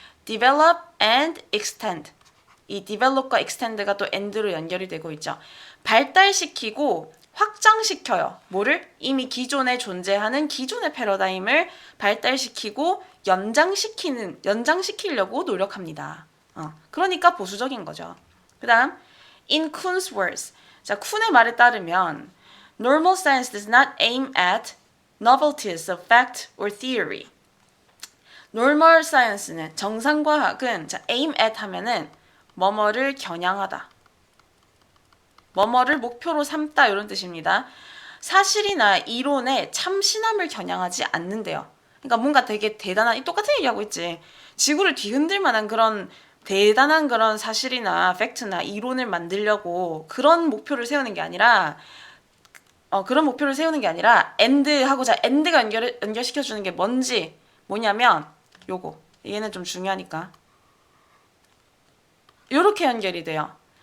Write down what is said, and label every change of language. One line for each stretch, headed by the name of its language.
English: develop and extend.
Korean: 이 develop과 extend가 또 and로 연결이 되고 있죠. 발달시키고 확장시켜요. 뭐를? 이미 기존에 존재하는 기존의 패러다임을 발달시키고 연장시키려고 노력합니다. 그러니까 보수적인 거죠. 그 다음,
English: in Kuhn's words.
Korean: 자, 쿤의 말에 따르면
English: normal science does not aim at novelties of fact or theory.
Korean: normal science는 정상과학은 자, aim at 하면은 뭐뭐를 겨냥하다. 뭐뭐를 목표로 삼다 이런 뜻입니다. 사실이나 이론의 참신함을 겨냥하지 않는데요. 그러니까 뭔가 되게 대단한 똑같은 얘기하고 있지. 지구를 뒤흔들 만한 그런 대단한 그런 사실이나 팩트나 이론을 만들려고 그런 목표를 세우는 게 아니라 end하고 자 end가 연결시켜 주는 게 뭐냐면 요거 얘는 좀 중요하니까 요렇게 연결이 돼요.